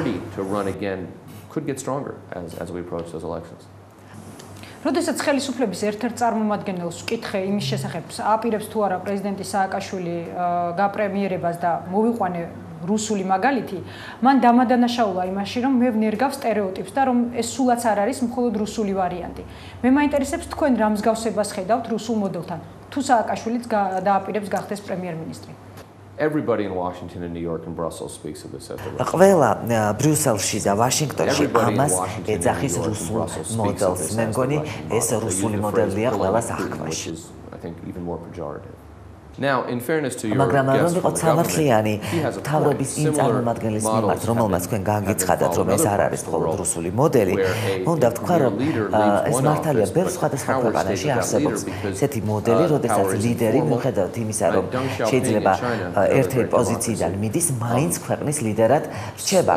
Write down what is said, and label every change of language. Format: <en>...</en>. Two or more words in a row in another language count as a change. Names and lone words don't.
<ka>როდესაც ხელისუფლების ერთ-ერთ წარმომადგენელს ვკითხე იმის შესახებ, აპირებს თუ არა პრეზიდენტი სააკაშვილი გაპრემიერებას და მოვიყვანე რუსული მაგალითი, მან დამადანაშაულა იმაში, რომ მე ვნერგავ სტერეოტიპს და რომ ეს სულაც არ არის მხოლოდ რუსული ვარიანტი. მე მაინტერესებს თქვენ რა მსგავსებას ხედავთ რუსულ მოდელთან, თუ სააკაშვილიც დააპირებს გახდეს პრემიერ-მინისტრი.</ka> <en>Everybody in Washington and New York and Brussels speaks of this at the level.</en> <ka>ყველა ბრიუსელში და ვაშინგტონში ამას ეძახის რუსულ მოდელს. მე მგონი ეს რუსული მოდელია ყველას აღქმაში.</ka> <en>I think even more pejorative. Now, in fairness to your</en> <ka>მაგრამ რომ იყო სამართლიანი თავრობის იმ წარმომადგენლის მიმართ, რომელმაც თქვენ გაგიცხადათ, რომ ეს არ არის მხოლოდ რუსული მოდელი, უნდა ვთქვა, რომ ეს მართალია ბევრ სხვადასხვა ქვეყანაში არსებობს ესეთი მოდელი, როდესაც ლიდერი მიუხედავად იმისა, რომ შეიძლება ერთ-ერთი პოზიციიდან მიდის, მაინც ქვეყნის ლიდერად რჩება.</ka>